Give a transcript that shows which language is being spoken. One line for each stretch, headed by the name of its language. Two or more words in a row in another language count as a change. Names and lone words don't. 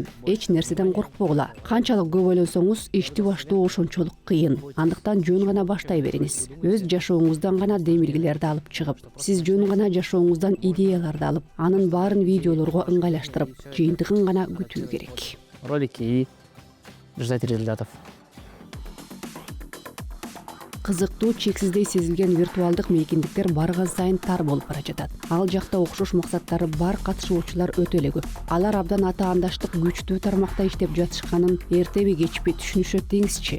Kyrgyz: Эч нерседен коркпогула. Канчалык көп ойлонсоңуз, ишти баштоо ошончолук кыйын. Андыктан жөн гана баштай бериңиз. Өз жашооңуздан гана демилгелерди алып чыгып, сиз жөн гана жашооңуздан идеяларды алып, анын баарын видеолорго ыңгайлаштырып, жыйынтыгын гана күтүү керек.
Russian: Ролики и ждать результатов.
Kyrgyz: Кызыктуу, чексиздей сезилген виртуалдык мейкиндиктер барган сайын тар болуп бара жатат. Ал жакта окшош максаттары бар катышуучулар өтө эле көп. Алар абдан атаандаштык күчтүү тармакта иштеп жатышканын эртеби кечпи түшүнүшөт деңизчи.